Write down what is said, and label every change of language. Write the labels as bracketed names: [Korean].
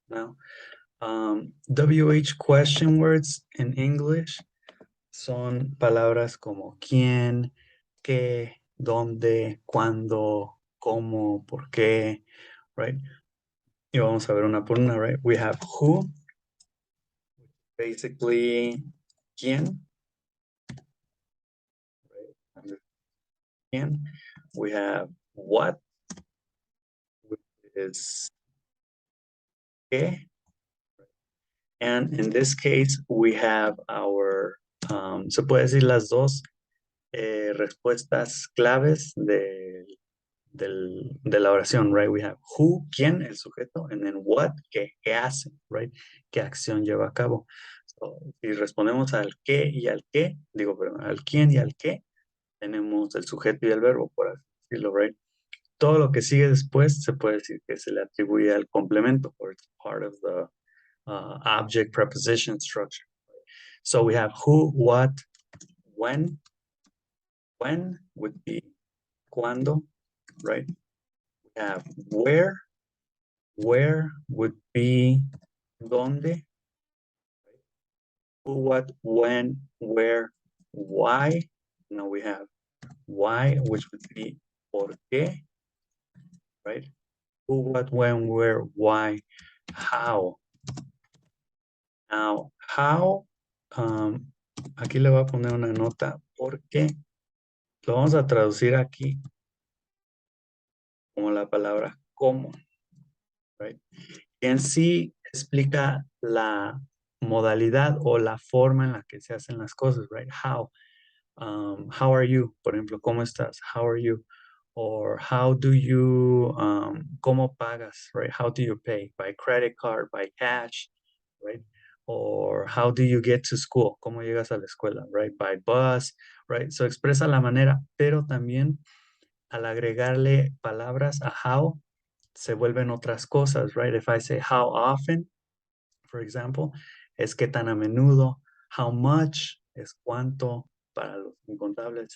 [English] Now, WH question words in English [Spanish] son palabras como quién, qué, dónde, cuándo, cómo, por qué, [English] right? [Spanish] Y vamos a ver una por una, [English] right? We have who, basically quién, right? Quién. We have what, which is qué. And in this case, we have our, [Spanish] se puede decir las dos respuestas claves de la oración, [English] right? We have who, quién, [Spanish] el sujeto, [English] and then what, [Spanish] qué hace, [English] right? [Spanish] ¿Qué acción lleva a cabo? [English] So, [Spanish] si respondemos al qué y al qué, digo, perdón, al quién y al qué, tenemos el sujeto y el verbo, por así decirlo, [English] right? [Spanish] Todo lo que sigue después se puede decir que se le atribuye al complemento, [English] or it's part of the object preposition structure. So we have who, what, when. When would be cuando, right? We have where would be donde. Who, what, when, where, why. Now we have why, which would be por qué, right? Who, what, when, where, why, how. Now, [Spanish] how, aquí le voy a poner una nota porque lo vamos a traducir aquí como la palabra cómo, [English] right? [Spanish] En sí explica la modalidad o la forma en la que se hacen las cosas, [English] right? How are you? [Spanish] Por ejemplo, ¿cómo estás? [English] How are you? Or how do you, [Spanish] ¿cómo pagas? [English] Right? How do you pay? By credit card, by cash, right? Or how do you get to school? [Spanish] ¿Cómo llegas a la escuela? [English] Right? By bus, right? So [Spanish] expresa la manera, pero también al agregarle palabras a how, se vuelven otras cosas, [English] right? If I say how often, for example, [Spanish] es qué tan a menudo. How much es cuánto para los incontables.